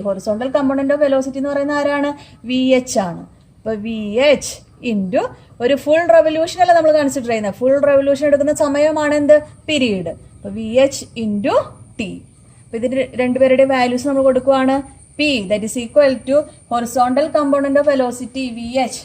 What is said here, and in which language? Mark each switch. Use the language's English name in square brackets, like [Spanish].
[English] Horizontal component of velocity [Malayalam] എന്ന് പറയുന്ന ആരാണ്? VH ആണ്. അപ്പൊ VH ഇൻറ്റു ഒരു ഫുൾ റെവല്യൂഷൻ അല്ല നമ്മൾ കൺസിഡർ ചെയ്യുന്നത്. ഫുൾ റെവല്യൂഷൻ എടുക്കുന്ന സമയമാണ് എന്ത്? പീരീഡ്. അപ്പൊ VH ഇൻറ്റു T. അപ്പൊ ഇതിന് രണ്ടുപേരുടെ വാല്യൂസ് നമ്മൾ കൊടുക്കുവാണ്. [English] P that is equal to horizontal component of velocity VH.